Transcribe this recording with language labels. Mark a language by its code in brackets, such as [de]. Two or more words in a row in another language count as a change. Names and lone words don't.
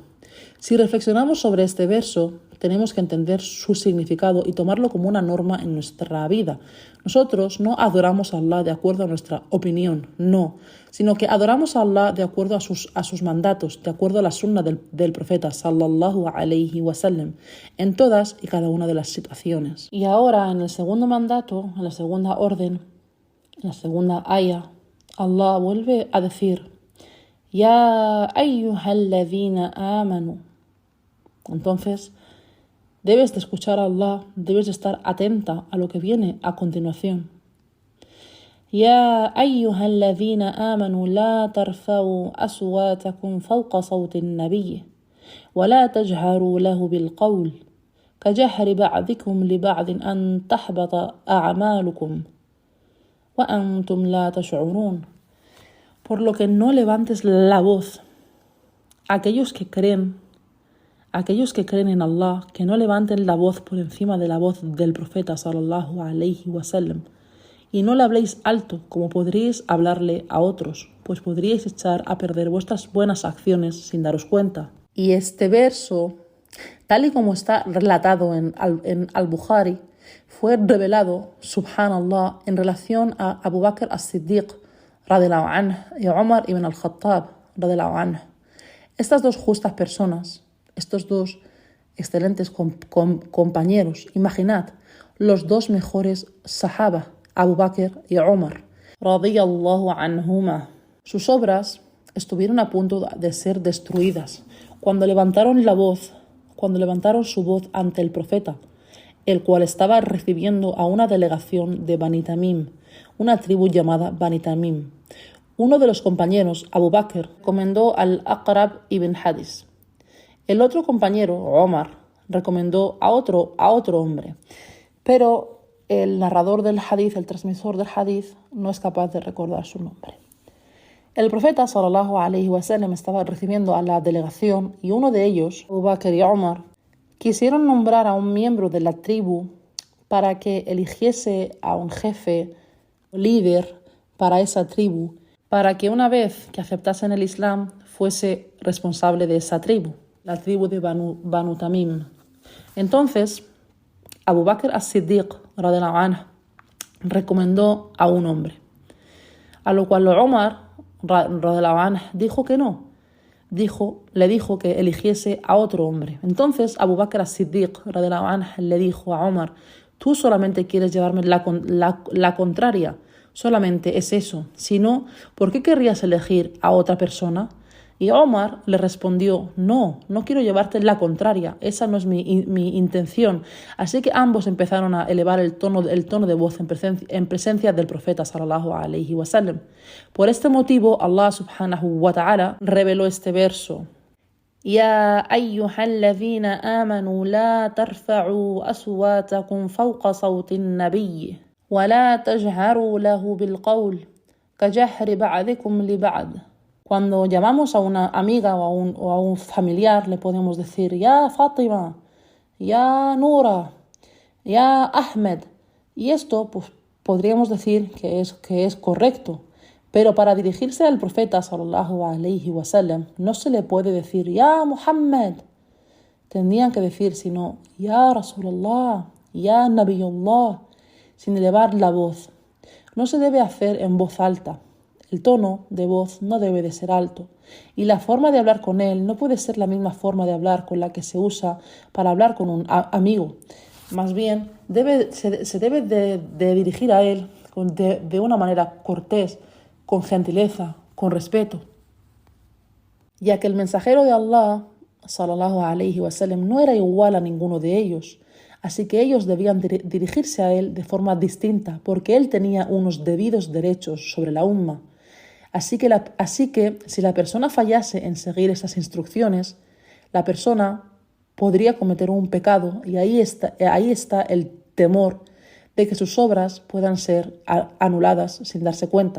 [es] Si reflexionamos sobre este verso, tenemos que entender su significado y tomarlo como una norma en nuestra vida. Nosotros no adoramos a Allah de acuerdo a nuestra opinión, no, sino que adoramos a Allah de acuerdo a sus mandatos, de acuerdo a la sunna del profeta [ar] صلى الله عليه وسلم, [es] en todas y cada una de las situaciones. Y ahora en el segundo mandato, en la segunda orden, en la segunda aya, Allah vuelve a decir: [ar] يا أيها الذين آمنوا. [es] Entonces, debes de escuchar a Allah, debes de estar atenta a lo que viene a continuación. [ar] يا أيها الذين آمنوا لا ترفعوا أصواتكم فوق صوت النبي ولا تجهروا له بالقول كجهر بعضكم لبعض أن تحبط أعمالكم وأنتم لا تشعرون. [es] Por lo que no levantes la voz. Aquellos que creen en Allah, que no levanten la voz por encima de la voz del profeta [ar] صلى الله عليه وسلم, [es] y no le habléis alto como podríais hablarle a otros, pues podríais echar a perder vuestras buenas acciones sin daros cuenta. Y este verso, tal y como está relatado en Al-Bukhari, fue revelado, subhanallah, en relación a Abu Bakr as-Siddiq [ar] رضي الله عنه [es] y Umar ibn al-Khattab [ar] رضي الله عنه. [es] Estas dos justas personas, estos dos excelentes compañeros, imaginad, los dos mejores sahaba, Abu Bakr y Umar [ar] رضي الله عنهما. [es] Sus obras estuvieron a punto de ser destruidas cuando levantaron su voz ante el profeta, el cual estaba recibiendo a una delegación de Bani Tamim, una tribu llamada Bani Tamim. Uno de los compañeros, Abu Bakr, recomendó al Aqrab ibn Hadis. El otro compañero, Omar, recomendó a otro hombre. Pero el narrador del hadith, el transmisor del hadith, no es capaz de recordar su nombre. El profeta [ar] صلى الله عليه وسلم [es] estaba recibiendo a la delegación y uno de ellos, Abu Bakr y Omar, quisieron nombrar a un miembro de la tribu para que eligiese a un jefe, líder para esa tribu, para que una vez que aceptasen el Islam fuese responsable de esa tribu, la tribu de Banu Tamim. Entonces, Abu Bakr as-Siddiq [ar] رضي الله عنه [es] recomendó a un hombre, a lo cual Omar [ar] رضي الله عنه [es] dijo que no. Le dijo que eligiese a otro hombre. Entonces Abu Bakr as-Siddiq [ar] رضي الله عنه [es] le dijo a Omar: tú solamente quieres llevarme la contraria, solamente es eso. Si no, ¿por qué querrías elegir a otra persona? Y Omar le respondió: no quiero llevarte la contraria, esa no es mi intención. Así que ambos empezaron a elevar el tono de voz en presencia del profeta [ar] صلى الله عليه وسلم. [es] Por este motivo, Allah [ar] سبحانه وتعالى [es] reveló este verso: [ar] يا أيها الذين آمنوا لا ترفعوا أصواتكم فوق صوت النبي ولا تجهروا له بالقول كجهر بعضكم لبعض. [es] Cuando llamamos a una amiga o a un familiar, le podemos decir: Ya Fátima, Ya Nura, Ya Ahmed. Y esto pues, podríamos decir que es correcto. Pero para dirigirse al profeta [ar] صلى الله عليه وسلم [es] no se le puede decir Ya Muhammad. Tendrían que decir sino [ar] يا رسول الله يا نبي الله, [es] sin elevar la voz. No se debe hacer en voz alta. El tono de voz no debe de ser alto y la forma de hablar con él no puede ser la misma forma de hablar con la que se usa para hablar con un amigo. Más bien, se debe de dirigir a él de una manera cortés, con gentileza, con respeto. Ya que el mensajero de Allah, [ar] صلى الله عليه وسلم, [es] no era igual a ninguno de ellos. Así que ellos debían dirigirse a él de forma distinta porque él tenía unos debidos derechos sobre la umma. Así que si la persona fallase en seguir esas instrucciones, La persona podría cometer un pecado y ahí está el temor de que sus obras puedan ser anuladas sin darse cuenta.